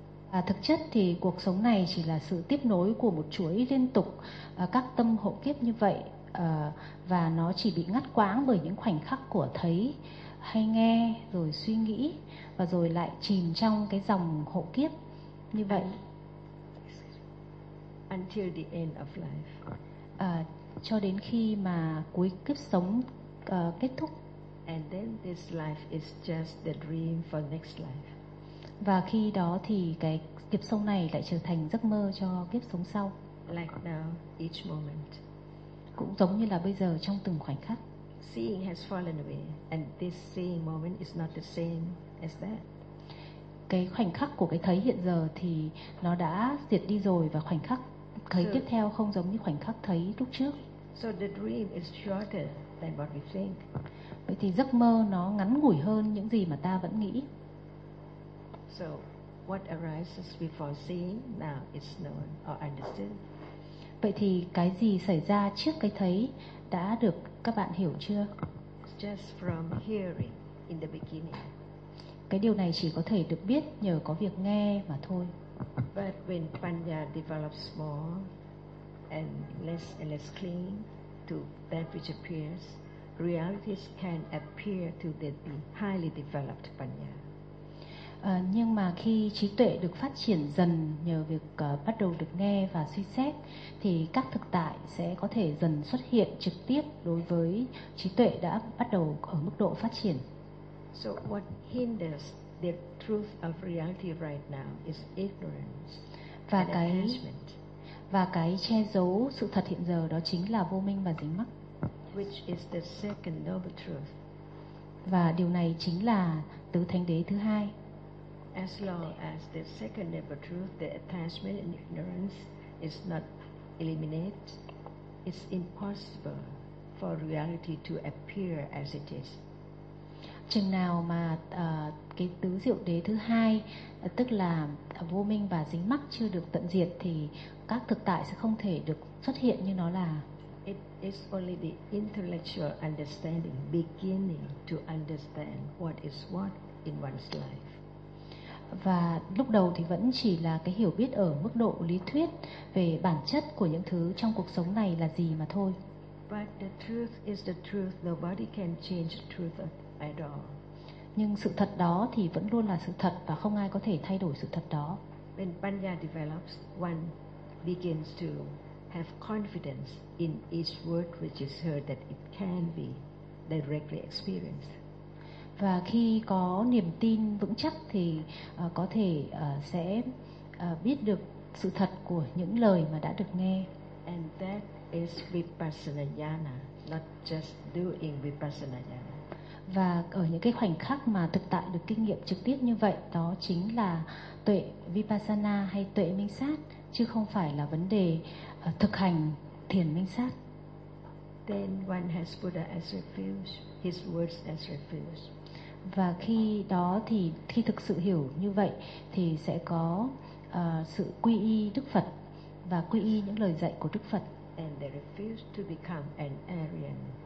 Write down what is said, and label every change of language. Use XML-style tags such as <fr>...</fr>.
<vi>À, thực chất thì cuộc sống này chỉ là sự tiếp nối của một chuỗi liên tục các tâm hộ kiếp như vậy và nó chỉ bị ngắt quãng bởi những khoảnh khắc của thấy hay nghe rồi suy nghĩ và rồi lại chìm trong cái dòng hộ kiếp như vậy</vi> <en>until the end of life.</en> <vi>Cho đến khi mà cuối kiếp sống kết thúc.</vi> <en>And then this life is just the dream for next life.</en> <vi>Và khi đó thì cái kiếp sống này lại trở thành giấc mơ cho kiếp sống sau.</vi> <en>Like now, each moment.</en> <vi>Cũng giống như là bây giờ trong từng khoảnh khắc.</vi> <en>Seeing has fallen away and this seeing moment is not the same as that.</en> <vi>Cái khoảnh khắc của cái thấy hiện giờ thì nó đã diệt đi rồi và khoảnh khắc thấy tiếp theo không giống như khoảnh khắc thấy lúc trước.</vi> <en>So the dream is shorter than what we think.</en> <vi>Vậy thì giấc mơ nó ngắn ngủi hơn những gì mà ta vẫn nghĩ.</vi> <en>So what arises before seeing now is known or understood.</en> <vi>Vậy thì cái gì xảy ra trước cái thấy đã được các bạn hiểu chưa?</vi> <en>Just from hearing in the beginning.</en> <vi>Cái điều này chỉ có thể được biết nhờ có việc nghe mà thôi.</vi> <en>But when panya develops more and less clinging to that which appears, realities can appear to the highly developed panya.</en> <vi>Nhưng mà khi trí tuệ được phát triển dần nhờ việc bắt đầu được nghe và suy xét, thì các thực tại sẽ có thể dần xuất hiện trực tiếp đối với trí tuệ đã bắt đầu ở mức độ phát triển.</vi> <en>So what hinders the truth of reality right now is ignorance and attachment.</en> <vi>Và cái che giấu sự thật hiện giờ đó chính là vô minh và dính mắc.</vi> <en>Which is the second noble truth.</en> <vi>Và điều này chính là tứ thánh đế thứ hai.</vi> <en>As long as the second noble truth, the attachment and ignorance is not eliminated, it's impossible for reality to appear as it is.</en> <vi>Chừng nào mà cái tứ diệu đế thứ hai tức là vô minh và dính mắc chưa được tận diệt thì các thực tại sẽ không thể được xuất hiện như nó là.</vi> <en>It is only the intellectual understanding beginning to understand what is what in one's life.</en> <vi>Và lúc đầu thì vẫn chỉ là cái hiểu biết ở mức độ lý thuyết về bản chất của những thứ trong cuộc sống này là gì mà thôi.</vi> <en>But the truth is the truth. Nobody can change the truth of at all.</en> <vi>Nhưng sự thật đó thì vẫn luôn là sự thật và không ai có thể thay đổi sự thật đó.</vi> <en>When panya develops, one begins to have confidence in each word which is heard that it can be directly experienced.</en> <vi>Và khi có niềm tin vững chắc thì có thể sẽ biết được sự thật của những lời mà đã được nghe.</vi> <en>And that is vipassana jnana, not just doing vipassana jnana.</en> <vi>Và ở những cái khoảnh khắc mà thực tại được kinh nghiệm trực tiếp như vậy, đó chính là tuệ Vipassana hay tuệ minh sát, chứ không phải là vấn đề thực hành thiền minh sát.</vi> <en>Then one has Buddha as refuge, his words as refuge.</en> <vi>Và khi đó thì khi thực sự hiểu như vậy thì sẽ có sự quy y Đức Phật và quy y những lời dạy của Đức Phật.</vi> <en>And they refuse to become an Aryan.</en>